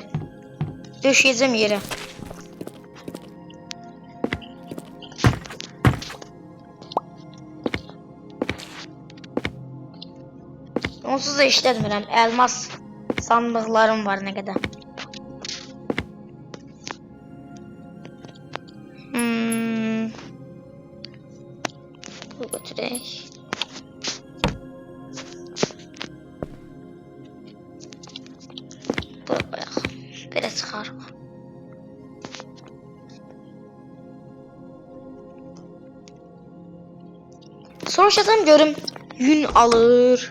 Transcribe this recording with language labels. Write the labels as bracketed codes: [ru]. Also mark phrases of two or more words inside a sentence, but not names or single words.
[tr] Döşeyeceğim yere. [az] Onsuz da işletmirəm. [tr] Elmas sandıklarım var ne kadar. [az] Bu götürək. Bura qoyaq. Belə çıxarıq. Soruşacağım görüm yün alır.